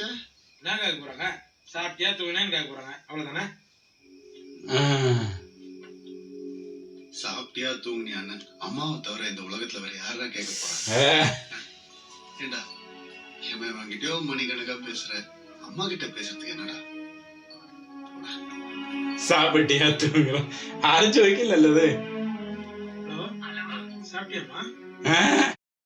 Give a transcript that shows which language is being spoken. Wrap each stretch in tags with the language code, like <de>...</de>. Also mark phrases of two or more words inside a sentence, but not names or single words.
<ta>என்ன கேட்க போறாங்க? சாப்பிட்டியா தூங்கினேன்னு கேட்க போறாங்க. அவ்வளவுதானே? சாப்பிட்டியா தூங்குனியான்னு அம்மாவை தவிர இந்த உலகத்துல வேற யாரா கேட்க போறாங்க? ஏண்டா இவன் வாங்கிட்டோ மணிக்கணக்கா பேசுற, அம்மா கிட்ட பேசுறதுக்கு என்னடா? சாப்பிட்டியா தூங்கணம்</ta> <ml>ആരും ചോദിക്കില്ലല്ലോ അത്.</ml> <ta>ஹலோ சாப்பிட்டியாம்மா?</ta>